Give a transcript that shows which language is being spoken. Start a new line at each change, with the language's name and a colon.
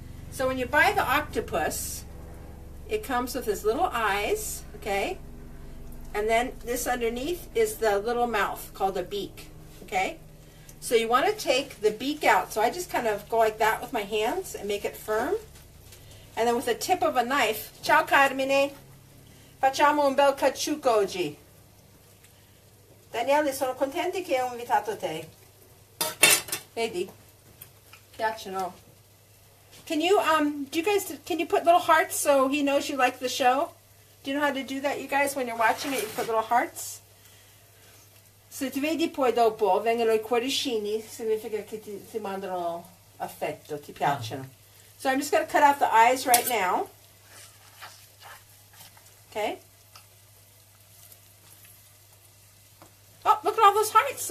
English: So when you buy the octopus, it comes with his little eyes, okay? And then this underneath is the little mouth called a beak, okay? So you want to take the beak out. So I just kind of go like that with my hands and make it firm. And then with the tip of a knife,
Italian: ciao Carmine, facciamo un bel cacciucco oggi. Daniele, sono contenti che ho invitato te. Vedi? Piacciono.
English: Can you can you put little hearts so he knows you like the show? Do you know how to do that, you guys? When you're watching it, you put little hearts.
Italian: Se ti vedi poi dopo vengono i cuoricini, significa che ti mandano affetto, ti piacciono.
English: So I'm just going to cut out the eyes right now. Okay. Oh, look at all those hearts.